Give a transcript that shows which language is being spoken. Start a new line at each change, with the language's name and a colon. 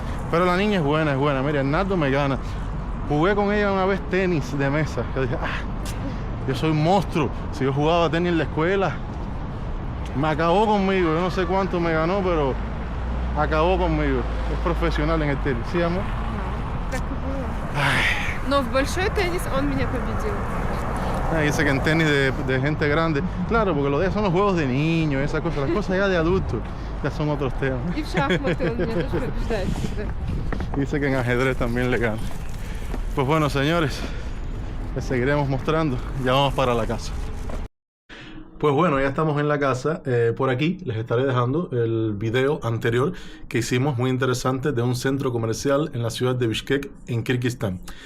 Spanish: Pero la niña es buena, Mira, el nardo me gana. Jugué con ella una vez tenis de mesa. Yo dije, yo soy un monstruo. Si yo jugaba tenis en la escuela, me acabó conmigo. Yo no sé cuánto me ganó, pero acabó conmigo. Es profesional en el tenis. ¿Sí, amor?
Russian: Так и было. Но в большой теннис он меня победил.
Spanish: Dice que en tenis de gente grande. Claro, porque lo de son los juegos de niños, esas cosas. Las cosas ya de adultos ya son otros temas.
Russian: И в шахматы он меня тоже побеждает всегда.
Spanish: Dice que en ajedrez también le gana. Pues bueno, señores, les seguiremos mostrando. Ya vamos para la casa. Pues bueno, ya estamos en la casa. Por aquí les estaré dejando el video anterior que hicimos, muy interesante, de un centro comercial en la ciudad de Bishkek, en Kirguistán.